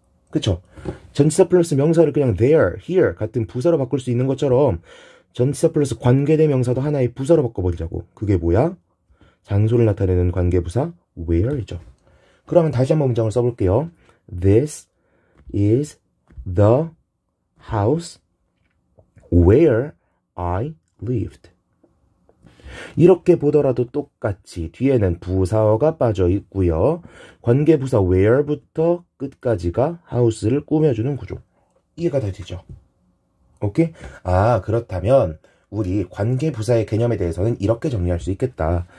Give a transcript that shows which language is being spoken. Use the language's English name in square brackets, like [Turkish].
[Korean] 그쵸? 전치사 플러스 명사를 그냥 there, here 같은 부사로 바꿀 수 있는 것처럼 전치사 플러스 관계대명사도 하나의 부사로 바꿔버리자고. 그게 뭐야? 장소를 나타내는 관계부사 where이죠. 그러면 다시 한번 문장을 써볼게요. [English] This is the house where I lived. [Korean] 이렇게 보더라도 똑같이 뒤에는 부사어가 빠져 있고요. 관계부사 where부터 끝까지가 house를 꾸며주는 구조. 이해가 다 되죠? 오케이? 아, 그렇다면 우리 관계부사의 개념에 대해서는 이렇게 정리할 수 있겠다.